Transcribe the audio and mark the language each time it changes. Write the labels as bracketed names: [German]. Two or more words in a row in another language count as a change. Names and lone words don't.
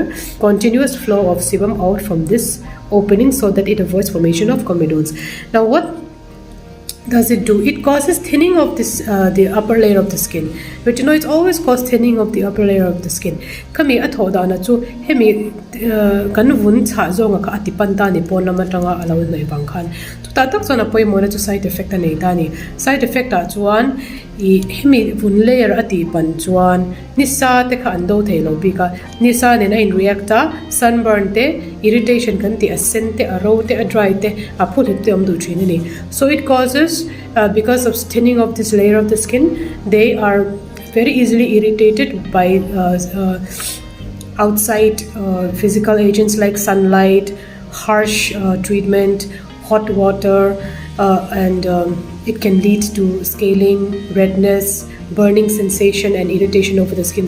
[English] Continuous flow of sebum out from this opening so that it avoids formation of comedones. Now what does it do? It causes thinning of this the upper layer of the skin. Retinoids always cause thinning of the upper layer of the skin. [Mizo] Kami athoda na chu hemi kan vun cha zonga ka atipan ta ni pon lama tanga alo nei bang khan tu ta tak chona poi mona chu [English] side effect [Mizo] nei ta ni [English] side effect [Mizo] a chuan I hemi vun layer ati pan chuan nisa te kha ando thelo bika nisa ne na in reacta sunburn te irritation kan ti a sen te a ro te a dry te a phul te om du thini ni. [English] So it causes because of thinning of this layer of the skin, they are very easily irritated by outside physical agents like sunlight, harsh treatment, hot water, and it can lead to scaling, redness, burning sensation and irritation over the skin.